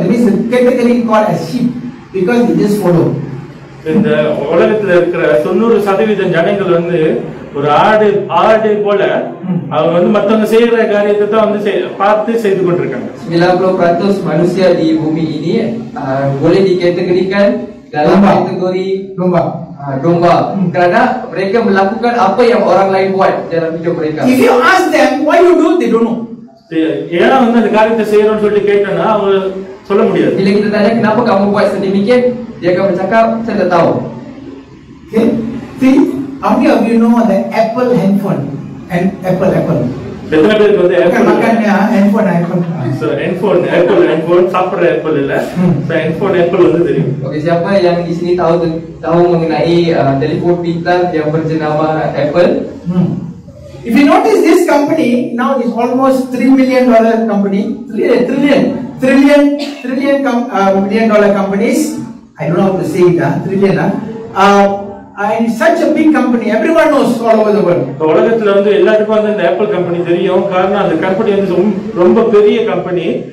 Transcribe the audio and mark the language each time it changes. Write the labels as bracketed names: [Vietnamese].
[English] That means categorically called as sheep because they just follow. [Tamil] இந்த உலகத்துல இருக்கிற 90% ஜனங்கள் வந்து ஒரு ஆடு போல அவங்க வந்து மத்தவங்க செய்யற காரியத்தை தான் வந்து பார்த்து செய்து கொண்டிருக்காங்க. [Malay] 90% manusia di bumi ini boleh dikategorikan dalam kategori domba kerana mereka melakukan apa yang orang lain buat dalam hidup mereka. [English] If you ask them why you do, they don't know. [Tamil] ஏன்னா வந்து அந்த காரியத்தை செய்யறோம்னு சொல்லிட்டு கேட்டனா அவங்க சொல்ல முடியாது. [Malay] Bila kita tanya kenapa kamu buat sedemikian, dia akan bercakap saya tak tahu. [English] Okay, see, how many of you know the Apple handphone and Apple? [Tamil] எத்தனை பேருக்கு வந்து [Malay] makannya handphone. [Tamil] So handphone சாப்பிடுற Apple இல்ல. So handphone Apple வந்து தெரியும். [Malay] Okay, siapa yang di sini tahu mengenai telefon pintar yang berjenama Apple? [English] If you notice this company now is almost $3 million company, trillion dollar companies. I don't know how to say it, trillion. And it's such a big company, everyone knows all over the world. [Tamil] உலகத்துல வந்து எல்லாருக்கும் வந்து இந்த apple company தெரியும். காரணம் அந்த company வந்து ரொம்ப பெரிய கம்பெனி.